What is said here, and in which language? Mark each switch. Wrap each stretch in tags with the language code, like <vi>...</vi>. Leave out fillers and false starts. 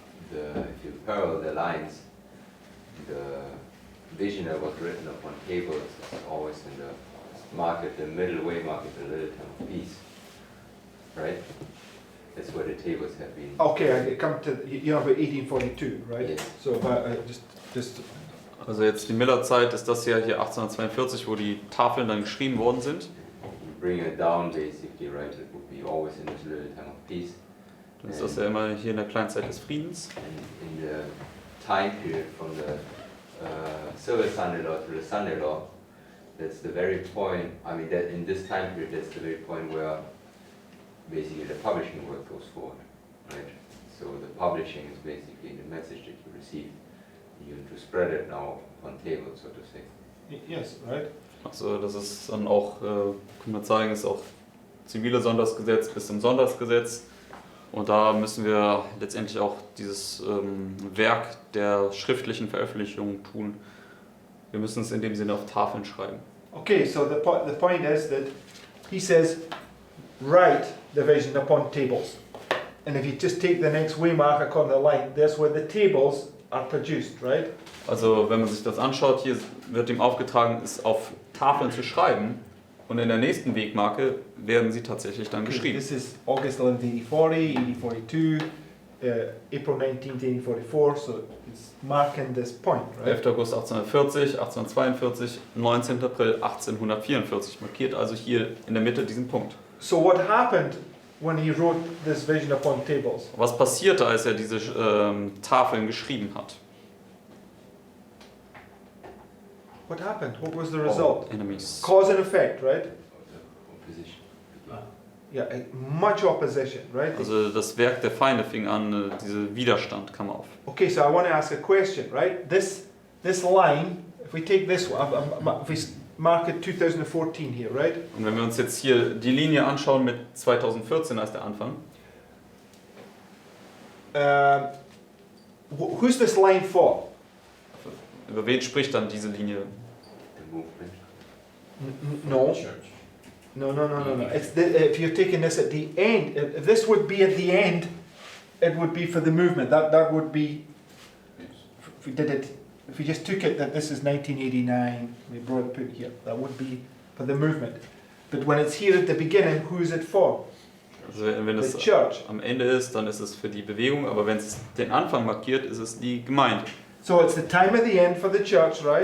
<en>If you parallel the lines, the vision that was written upon tables is always in the market, the middle way market, the little town of peace, right? That's where the tables have been. Okay, I come to, you know, about 1842, right? Yes. So just</en> <de>Also jetzt die Millerzeit ist das ja hier 1842, wo die Tafeln dann geschrieben worden sind.</de> <en>You bring it down basically, right? It would be always in this little town of peace.</en> <de>Dann ist das ja immer hier in der Kleinzeit des Friedens.</de> <en>And in the time period from the Silver Sunday Law to the Sunday Law, that's the very point, I mean, that in this time period, that's the very point where basically the publishing work goes forward, right? So the publishing is basically the message that you receive. You have to spread it now on tables, so to say. yes, right?</en> <de>Also das ist dann auch, kann man sagen, ist auch zivile Sondersgesetz bis zum Sonntagsgesetz. Und da müssen wir letztendlich auch dieses Werk der schriftlichen Veröffentlichung tun. Wir müssen es in dem Sinne auf Tafeln schreiben.</de> <en>Okay, so the point is that he says, write the vision upon tables. And if you just take the next waymark according to the line, there's where the tables are produced, right?</en> <de>Also wenn man sich das anschaut, hier wird ihm aufgetragen, es auf Tafeln zu schreiben. Und in der nächsten Wegmarke werden sie tatsächlich dann geschrieben.</de> <en>This is August 11th, 1840, 1842, April 19th, 1844, so it's marking this point, right?</en> <de>11. August 1840, 1842, 19. April 1844. Markiert also hier in der Mitte diesen Punkt.</de> <en>So what happened when he wrote this vision upon tables?</en> <de>Was passierte, als er diese Tafeln geschrieben hat?</de> <en>What happened? What was the result? Enemies. Cause and effect, right? Opposition. Yeah, much opposition, right?</en> <de>Also das Werk der Feinde fing an, dieser Widerstand kam auf.</de> <en>Okay, so I want to ask a question, right? This line, if we take this one, if we mark it 2014 here, right?</en> <de>Und wenn wir uns jetzt hier die Linie anschauen mit 2014 als der Anfang,</de> <en>Who's this line for?</en> <de>über wen spricht dann diese Linie?</de> <en>The movement. No. Church. No. It's if you're taking this at the end, if this would be at the end, it would be for the movement. That would be, Yes. if we did it, if we just took it that this is 1989, we brought it put here, that would be for the movement. But when it's here at the beginning, who's it for?</en> <de>Also wenn es</de> <en>The church.</en> <de>am Ende ist, dann ist es für die Bewegung, aber wenn es den Anfang markiert, ist es die Gemeinde.</de> <en>So it's the time of the end for the church, right?</en>